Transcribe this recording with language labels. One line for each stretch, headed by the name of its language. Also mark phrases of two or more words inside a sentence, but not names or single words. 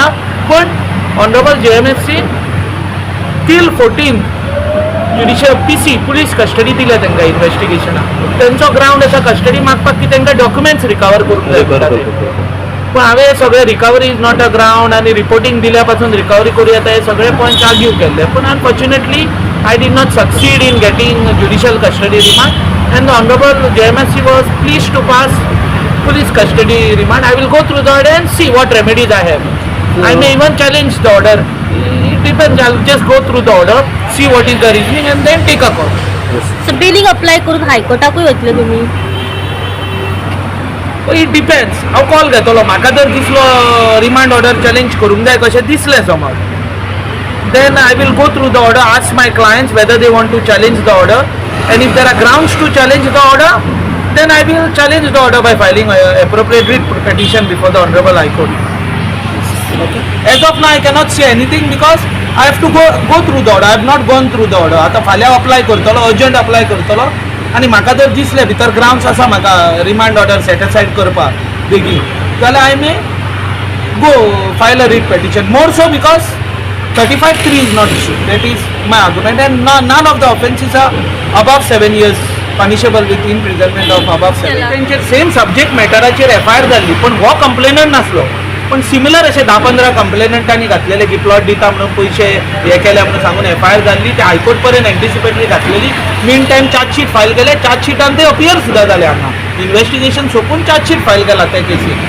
Konkani: पण ऑनरेबल JMFC टील 14th ज्युडिशियल PC
English: police custody
Konkani: दिल्या तांकां इन्व्हेस्टिगेशनाक. तेंचो ग्राउंड आसा कस्टडी मागपाक की तांकां
English: documents recover
Konkani: करूंक जाय. पण हांवें सगळे
English: recovery is not a ground
Konkani: आनी रिपोर्टींग दिल्या पासून रिकवरी करूं येता हे सगळे
English: points argue
Konkani: केल्ले.
English: पूण अनफॉर्च्युनेटली I did not succeed in getting judicial custody remand, and the Honorable JMFC was pleased to pass police custody remand. I will go through the order and see what remedies I have. I may even challenge the order. It depends. I'll just go through the order, see what is the reasoning, and then take a call.
Konkani: So
English: bailing apply
Konkani: करून हायकोर्टाकूय वतले तुमी?
English: It depends.
Konkani: हांव कॉल घेतलो. म्हाका जर दिसलो
English: remand order challenge
Konkani: करूंक जाय कशें दिसलें समज,
English: then I will go through the order, ask my clients whether they want to challenge the order, and if there are grounds to challenge the order, then I will challenge the order by filing an appropriate writ petition before the Honorable High Court. Okay. As of now I cannot say anything because I have to go through the order. I have not gone through the order.
Konkani: आता फाल्यां अप्लाय करतलो,
English: urgent apply
Konkani: करतलो आनी म्हाका जर दिसले भितर ग्राउंड्स आसा म्हाका
English: remand order satisfied
Konkani: करपाक बेगीन, जाल्यार
English: I may go file a writ petition. More so because 35(3) is not issued. That is my argument, and none of the offences are above 7 years punishable with imprisonment of above 7 years.
Konkani: त्यांचे सेम सब्जेक्ट मॅटराचेर FIR जाल्ली, पण हो कंप्लेनंट नासलो. पण सिमिलर अशे 10-15 कंप्लेनंटांनी घातलेले की प्लॉट दिता म्हणून पयशे हे केल्या म्हणून सांगून FIR जाल्ली. ते हायकोर्ट पर्यंत एंटिसिपेटली घातलेली.
English: mean time chargesheet file
Konkani: केले. चार्जशीटान ते अपियर सुद्धा जाले हांगा. इन्व्हेस्टिगेशन सोंपून
English: chargesheet file
Konkani: केला त्या केसीन.